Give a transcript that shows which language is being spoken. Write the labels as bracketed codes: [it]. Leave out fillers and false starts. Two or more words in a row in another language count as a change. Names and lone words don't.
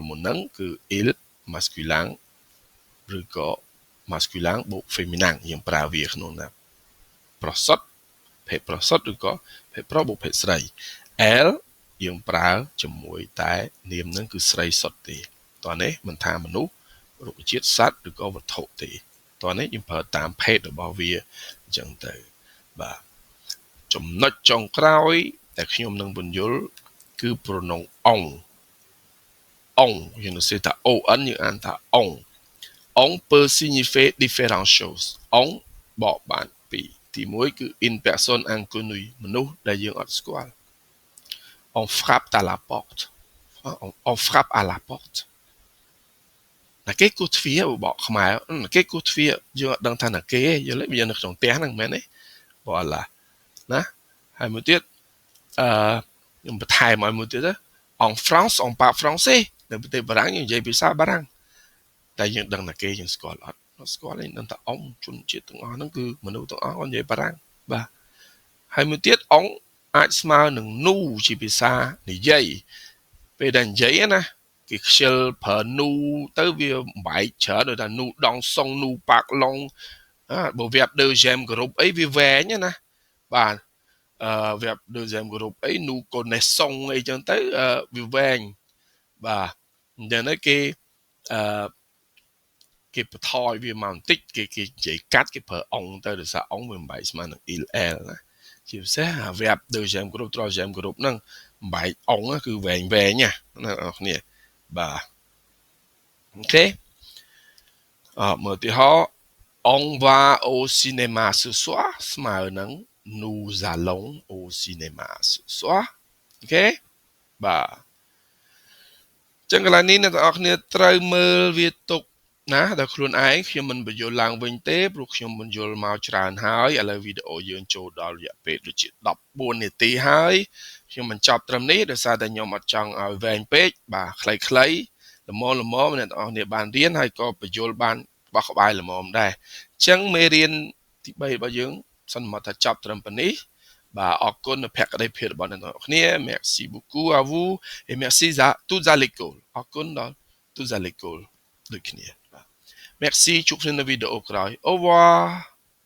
[km] មុនហ្នឹងគឺ [fr] il masculin [km] ឬក៏ masculin បូក féminin យើងប្រើវាក្នុងណាប្រសិទ្ធភេទប្រសិទ្ធឬក៏ភេទប្រុសបូកភេទស្រី elle យើងប្រើជាមួយតែនាមហ្នឹងគឺស្រីសុទ្ធទេតោះនេះមិនថាមនុស្សរុក្ខជាតិសត្វឬក៏វត្ថុទេតោះនេះយើងប្រើតាមភេទរបស់វាអញ្ចឹងទៅបាទចំណុចចុងក្រោយដែលខ្ញុំនឹងបញ្យល់គឺ [fr] pronom on [km] យើងនឹងសេថា on យើងអានថា [fr] on peut signifier différentes choses on [km] បកបានពីរទី1គឺ [fr] une personne inconnue [km] មនុស្សដែលយើងអត់ស្គាល់ [fr] on frappe à la porte on frappe à la porte [km] ណាគេគោះទ្វា របកខ្មែរគេគោះទ្វារយើងអត់ដឹងថាណាគេយល់ទេវានៅក្នុងផ្ទះហ្នឹងមែនទេបើឡាណាហើយមួយទៀតខ្ញុំបន្ថែមឲ្យមួយទៀត [fr] en France on parle français [km] នៅប្រទេសបារាំងយើងនិយាយភាសាបារាំងតែយើងដឹងថាគេយើងស្គាល់អត់ស្គាល់ទេដឹង ថាអង្គជនជាតិទាំងអស់ហ្នឹងគឺមនុស្សទាំងអស់គាត់និយាយបារាំងបាទហើយមួយទៀតអង្គអាចស្មើនឹង nous ជាភាសានិយាយពេលដែលនិយាយណាគេខ្ជិលប្រើ nous ទៅវាបែកច្រើនដូចថា [fr] nous dong song nous pak long [km] បើ [fr] verb deuxième groupe [km] អីវាវែងណាបាទ [fr] verb deuxième groupe [km] អី [fr] nous connaissons [km] អីចឹងទៅវាវែងបាទអញ្ចឹងគេ គេបន្ថយវាមកបន្តិចគេនិយាយកាត់គេប្រើអង្គទៅដោយសារអង្គវាមិនបែកស្មើនឹង [fr] il elle [km] ណាជាពិសេស [fr] verb deuxième groupe troisième groupe [km] ហ្នឹងបែកអង្គគឺវែងណាអ្នកគ្នាបាទអូខេមើលឧទា ហរណ៍ [fr] on va au cinéma ce soir [km] ស្មើនឹង [fr] nous allons au cinéma ce soir [km] អូខេបាទចឹងកន្លែងនេះអ្នកទាំងអស់គ្នាត្រូវមើលវាទុកណាដល់ខ្លួនឯងខ្ញុំ មិនបញ្យល់ឡើងវិញទេព្រោះខ្ញុំបញ្យល់មកច្រើនហើយឥឡូវវីដេអូយើងចូលដល់រយៈពេលដូចជា14នា ទីហើយខ្ញុំបញ្ចប់ត្រឹមនេះដោយសារតែខ្ញុំអត់ចង់ឲ្យវែងពេកបាទខ្លីៗល្មមអ្នកទាំងអស់គ្នាបានរៀនហើយក៏បញ្យល់បានបោះក្បាយល្មមដែរអញ្ចឹងមេរៀនទី3របស់យើងសិនមកថាចប់ត្រឹមប៉ុណ្នេះបាទអរគុណនៅភក្ដីភាពរបស់អ្នកទាំងអស់គ្នា [fr] merci beaucoup à vous et merci à tous à l'école [km] អរគុណដល់ [fr] tous à l'école [km] ដូចគ្នាបាទ merci ជួបគ្នានៅវីដេអូក្រោយ [fr] au revoir